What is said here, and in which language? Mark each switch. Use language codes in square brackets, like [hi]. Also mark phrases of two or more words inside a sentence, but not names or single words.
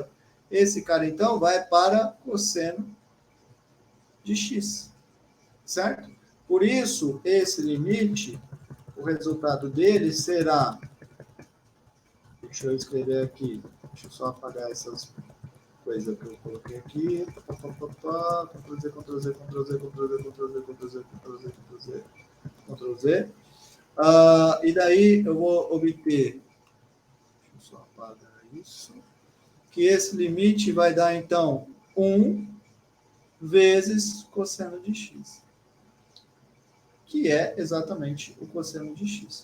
[pt] Esse cara, então, vai para cosseno de x. Certo? Por isso, esse limite, o resultado dele será... Deixa eu escrever aqui. Deixa eu só apagar essas coisas que eu coloquei aqui. Ctrl+Z, Ctrl+Z, Ctrl+Z, Ctrl+Z, Ctrl+Z, Ctrl+Z, Ctrl+Z, Ctrl+Z, Ctrl+Z. E daí eu vou obter... Deixa eu só apagar isso. Que esse limite vai dar, então, 1 vezes cosseno de x. Que é exatamente o cosseno de x.